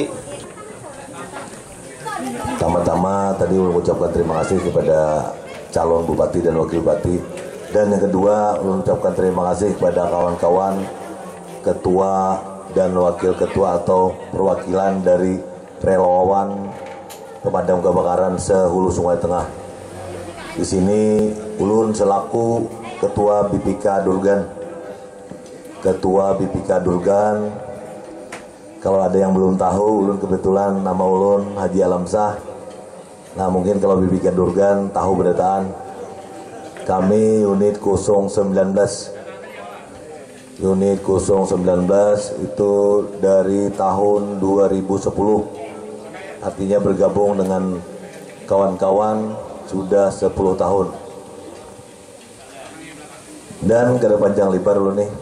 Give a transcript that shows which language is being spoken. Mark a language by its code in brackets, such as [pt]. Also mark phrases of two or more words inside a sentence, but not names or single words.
[id] Pertama-tama tadi mengucapkan terima kasih kepada calon bupati dan wakil bupati. Dan yang kedua, mengucapkan terima kasih kepada kawan-kawan ketua dan wakil ketua atau perwakilan dari relawan pemadam kebakaran sehulu Sungai Tengah. Di sini ulun selaku ketua BPK Durgan. Ketua BPK Durgan, kalau ada yang belum tahu, ulun kebetulan nama ulun Haji Alamsah. Nah, mungkin kalau BPK Durgan tahu berataan. Kami unit 019. Unit 019 itu dari tahun 2010. Artinya bergabung dengan kawan-kawan sudah 10 tahun. [bjn] Dan kada panjang lebar dulu nih.